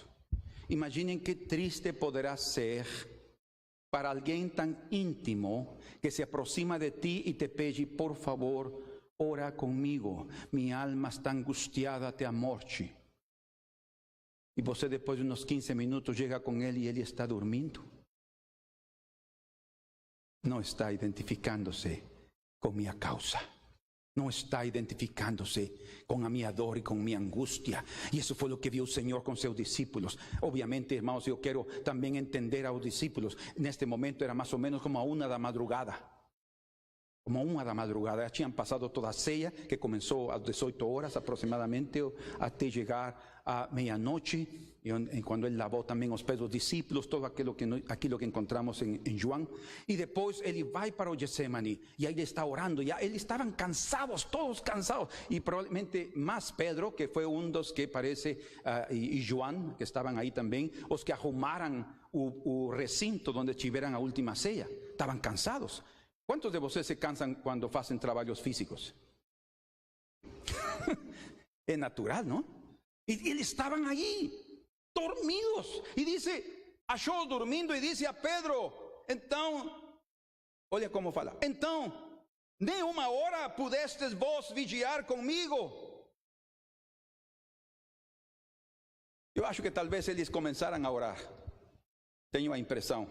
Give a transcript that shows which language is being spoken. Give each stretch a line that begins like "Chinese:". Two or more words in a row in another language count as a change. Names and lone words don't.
Portuguese: Imaginem que triste poderá ser para alguém tão íntimo que se aproxima de ti e te pede: por favor, ora comigo, minha alma está angustiada até a morte. E você, depois de uns 15 minutos, chega com ele e ele está dormindo.
Spanish: no está identificándose con mi causa. No está identificándose con a mi dor y con mi angustia. Y eso fue lo que vio el Señor con sus discípulos. Obviamente, hermanos, yo quiero también entender a los discípulos. En este momento era más o menos como a
Portuguese: 1 da madrugada.
Spanish: Como
Portuguese: 1 da madrugada. Ya tinham pasado toda a ceia, que começou às 18 horas aproximadamente, até chegar a meia-noite.
Spanish: Y cuando Él lavó también los pies dos discípulos, todo aquello que encontramos en Juan. Y después Él va
Portuguese: para o Getsemani,
Spanish: y ahí está orando. Ya Él estaban cansados, todos cansados. Y probablemente más Pedro, que fue uno de los que parece, y Juan, que estaban ahí también, los que arrumaran o recinto donde
Portuguese: estiveran a última ceia.
Spanish: Estaban cansados. ¿Cuántos de vocês se cansan cuando hacen trabajos físicos? Es natural, ¿no? Y eles estaban allí, dormidos. E dice,
Portuguese: achou dormindo e disse a Pedro, então, olha como fala, então, nem 1 hora pudestes vós vigiar comigo? Eu acho que talvez eles começaram a orar. Tenho a impressão.